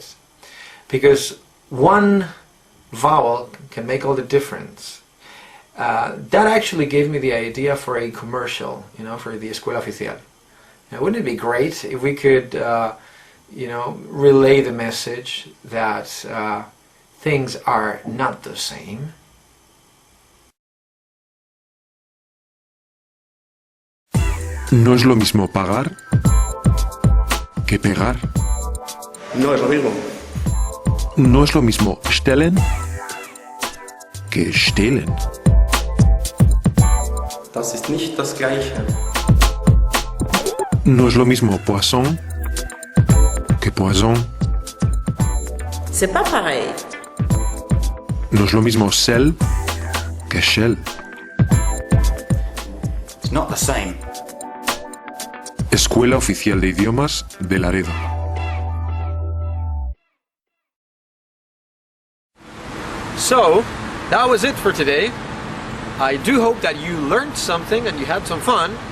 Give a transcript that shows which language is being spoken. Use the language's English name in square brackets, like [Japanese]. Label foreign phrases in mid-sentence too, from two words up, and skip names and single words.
[English] Because one vowel can make all the difference. That actually gave me the idea for a commercial, you know, for the Escuela Oficial. Now, wouldn't it be great if we could, you know, relay the message that things are not the same? [Spanish] No es lo mismo pagar que pegar. No es lo mismo. No es lo mismo stellen que stehlen. [German] Das ist nicht das Gleiche. [Spanish] No es lo mismo poisson que poison. [French] C'est pas pareil. [Spanish] No es lo mismo sel que shell. [English] It's not the same. [Spanish] Escuela Oficial de Idiomas de Laredo. [English] So, that was it for today. I do hope that you learned something and you had some fun.